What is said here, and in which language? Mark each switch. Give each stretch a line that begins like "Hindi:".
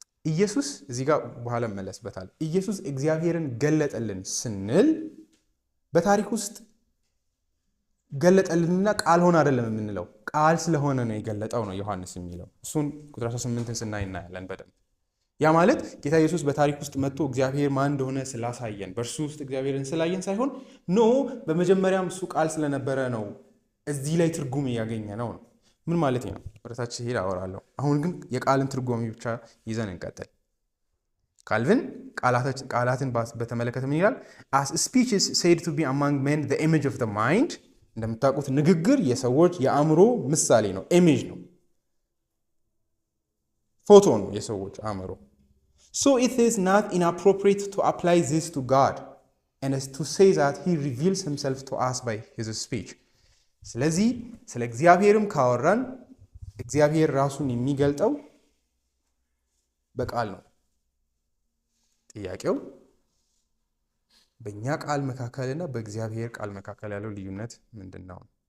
Amharic: ኢየሱስ እዚህ ጋር በኋላ መለስበታል። ኢየሱስ እግዚአብሔርን ገለጠልን ስንል በታሪክ ውስጥ ገለጠልንና ቃል ሆነ አይደለም የምንለው፣ ቃል ስለሆነ ነው የገለጠው ነው ዮሐንስ የሚለው። እሱን ቁጥር 18 ስናይ እናያለን በደንብ። ያ ማለት ጌታ ኢየሱስ በታሪክ ውስጥ መጥቶ እግዚአብሔር ማን እንደሆነ ስላሳየን፣ በእርሱ ውስጥ እግዚአብሔርን ስላየን ሳይሆን በመጀመሪያም እሱ ቃል ስለነበረ ነው እዚህ ላይ ትርጉም ያገኘ ነው። ምን ማለት ነው? ወደታች ሄድ አወራለሁ። አሁን ግን የቃልን ትርጓሜ ብቻ ይዘን እንቀጥል። ካልቪን ቃላትን በተመለከተ ምን ይላል?
English: as speech is said to be among men the image of the mind።
Amharic: እንደምታውቁት ንግግር የሰዎች የአእምሮ ምሳሌ ነው፣ ኢሜጅ ነው፣ ፎቶ ነው የሰዎች አእምሮ።
English: so it is not inappropriate to apply this to God and to say that he reveals himself to us by his speech.
Amharic: ስለዚህ ስለ እግዚአብሔርም ካወራን እግዚአብሔር ራሱን የሚገልጠው በቃል ነው። ጥያቄው በእኛ ቃል መካከልና በእግዚአብሔር ቃል መካከል ያለው ልዩነት ምንድነው?